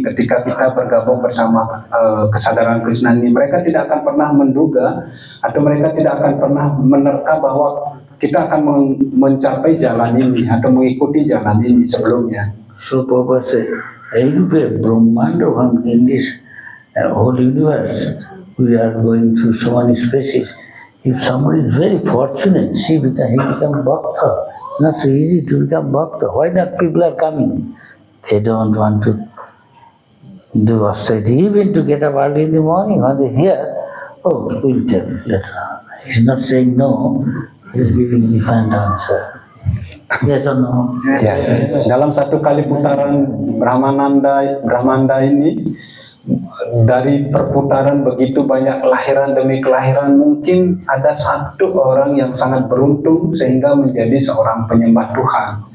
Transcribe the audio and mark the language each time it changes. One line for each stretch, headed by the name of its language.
Indonesian: Ketika kita bergabung bersama kesadaran Krishna ini, mereka tidak akan pernah menduga atau mereka tidak akan pernah menerka bahwa kita akan mencapai jalan ini atau mengikuti jalan ini sebelumnya.
English: So Prabhupada said, anyway, Brahmanda in this whole universe, we are going through so many species. If somebody is very fortunate, he become bhakta. Not so easy to become bhakta. Why not people are coming? They don't want to do austerity, even to get up early in the morning when they hear, oh, we'll tell you later on. He's not saying no, he's giving the final answer. Yes or no?
Indonesian: Ya, dalam satu kali putaran Brahmanda ini, dari perputaran begitu banyak kelahiran demi kelahiran, mungkin ada satu orang yang sangat beruntung sehingga menjadi seorang penyembah Tuhan.